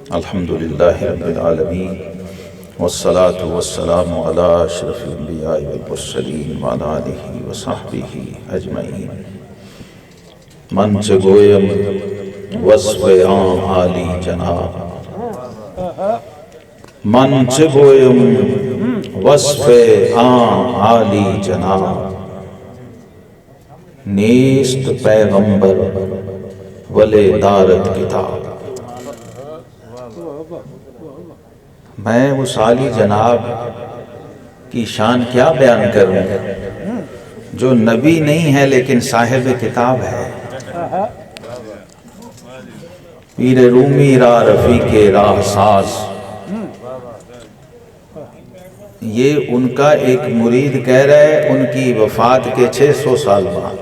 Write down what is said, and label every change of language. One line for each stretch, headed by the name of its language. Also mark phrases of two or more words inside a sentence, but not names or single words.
Arabic: الحمدللہ رب العالمین والصلاة والسلام علی اشرف الانبیاء والمرسلین وعلی آلہ وصحبہ اجمعین.
Persian: من چه گویم وصف آن عالی جناب، من چه گویم وصف آن عالی جناب، نیست پیغمبر ولی دارت کتاب.
Urdu: میں اس عالی جناب کی شان کیا بیان کروں جو نبی نہیں ہے لیکن صاحب کتاب ہے.
Persian: پیر رومی را رفیق راہ ساز،
Urdu: یہ ان کا ایک مرید کہہ رہا ہے ان کی وفات کے 600 سال بعد.